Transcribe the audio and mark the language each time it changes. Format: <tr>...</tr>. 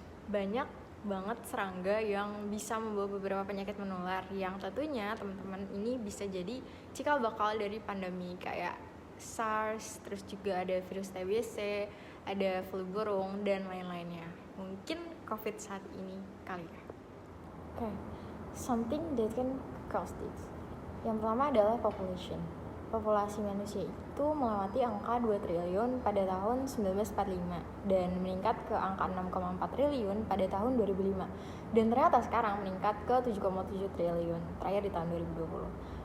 <id>Banyak banget serangga yang bisa membawa beberapa penyakit menular yang tentunya teman-teman ini bisa jadi cikal bakal dari pandemi kayak SARS, terus juga ada virus TBC, ada flu burung, dan lain-lainnya. Mungkin COVID saat ini kali ya.</id> <en>Okay, something that can cause this.</en> <id>Yang pertama adalah population. Populasi manusia itu melewati angka 2 triliun pada tahun 1945 dan meningkat ke angka 6,4 triliun pada tahun 2005. Dan ternyata sekarang meningkat ke 7,7 triliun terakhir di tahun 2020.</id>